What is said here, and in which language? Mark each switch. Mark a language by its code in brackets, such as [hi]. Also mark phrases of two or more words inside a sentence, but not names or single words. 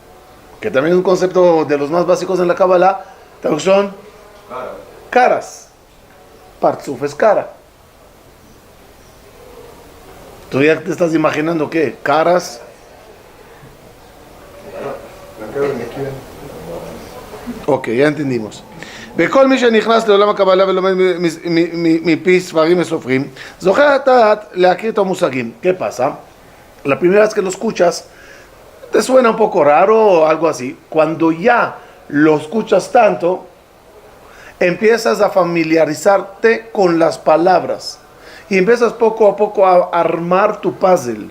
[es] Partzufim que también es un concepto de los más básicos en la Kabbalah, traducción, caras. Partzuf es cara. ¿Tú ya te estás imaginando qué? Caras. Ok, ya entendimos. [he] וכל מי שנכנס לעולם הקבלה ולומד מפי ספרים וסופרים, זוכה לדעת להכיר את המושגים. [es] ¿Qué pasa? La primera vez que lo escuchas, te suena un poco raro o algo así. Cuando ya lo escuchas tanto, empiezas a familiarizarte con las palabras y empiezas poco a poco a armar tu puzzle.